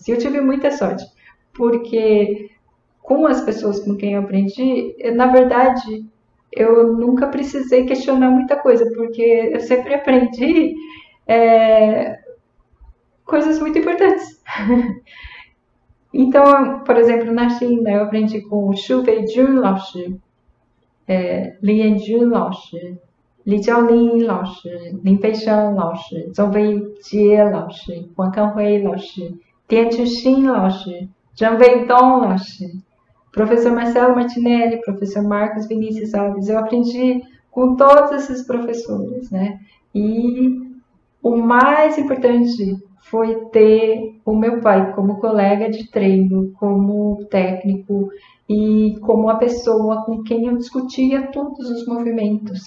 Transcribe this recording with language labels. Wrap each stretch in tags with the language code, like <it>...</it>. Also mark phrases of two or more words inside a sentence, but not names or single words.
<pt>E eu tive muita sorte, porque com as pessoas com quem eu aprendi, na verdade, eu nunca precisei questionar muita coisa, porque eu sempre aprendi coisas muito importantes. Então, por exemplo, na China, eu aprendi com Xu Weijun Laoshi, Li Yanjun Laoshi, Li Jiaolin Laoshi, Lin Feishan Laoshi, Zhong Weijie Laoshi, Wang Kanhui Laoshi, Tian Chuxin Laoshi, Zhang Weidong Laoshi, professor Marcelo Martinelli, professor Marcos Vinícius Alves. Eu aprendi com todos esses professores, né? E o mais importante foi ter o meu pai como colega de treino, como técnico e como a pessoa com quem eu discutia todos os movimentos.</pt>